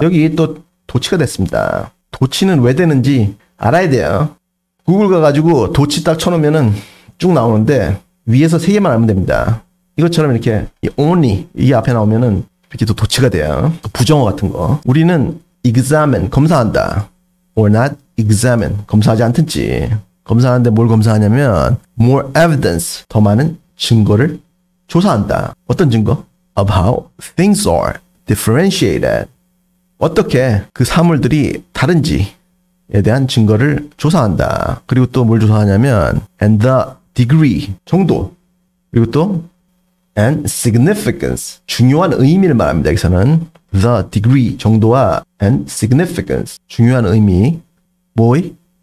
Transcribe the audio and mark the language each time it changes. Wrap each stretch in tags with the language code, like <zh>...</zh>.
<ko>여기 또 도치가 됐습니다. 도치는 왜 되는지 알아야 돼요. 구글 가가지고 도치 딱 쳐놓으면은 쭉 나오는데 위에서 3개만 알면 됩니다. 이것처럼 이렇게 only 이게 앞에 나오면은 이렇게 또 도치가 돼요. 부정어 같은 거. 우리는 examine, 검사한다.</ko> <en>or not examine,</en> <ko>검사하지 않든지. 검사하는데 뭘 검사하냐면</ko> <en>more evidence,</en> <ko>더 많은 증거를 조사한다. 어떤 증거?</ko> <en>of how things are differentiated.</en> <ko>어떻게 그 사물들이 다른지에 대한 증거를 조사한다. 그리고 또 뭘 조사하냐면</ko> <en>and the degree,</en> <ko>정도. 그리고 또</ko> <en>and significance,</en> <ko>중요한 의미를 말합니다. 여기서는</ko> <en>the degree,</en> <ko>정도와</ko> <en>and significance,</en> <ko>중요한 의미, 뭐의?</ko>